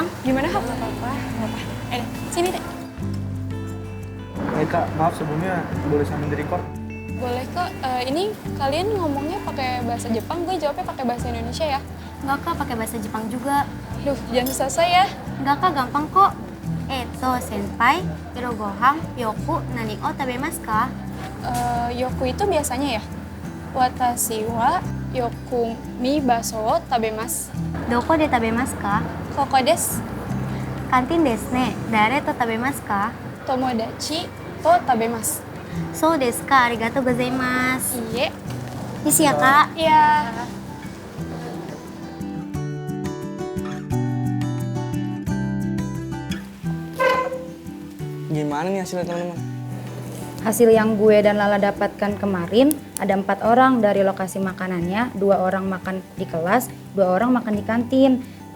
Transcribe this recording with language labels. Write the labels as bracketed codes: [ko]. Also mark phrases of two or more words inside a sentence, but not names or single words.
[id] Gimana Kak? Gak apa-apa. Sini deh. Kak, maaf sebelumnya boleh sambil di-record? Boleh kok. Ini kalian ngomongnya pakai bahasa Jepang, gue jawabnya pakai bahasa Indonesia ya? Enggak Kak, pakai bahasa Jepang juga. Duh, jangan selesai ya. Enggak Kak, gampang kok. [ja] 先輩、ひるごはん、よく、何を食べますか? [id] Yoku itu biasanya ya? [ja] 私はよくmi basoを食べます. どこで食べますか? ここです. kantinですね。誰と食べますか? 友達と食べます. そうですか、ありがとうございます. いいえ. [id] Isi ya Kak? Iya. Gimana nih hasilnya teman-teman? Hasil yang gue dan Lala dapatkan kemarin, ada 4 orang dari lokasi makanannya, 2 orang makan di kelas, 2 orang makan di kantin.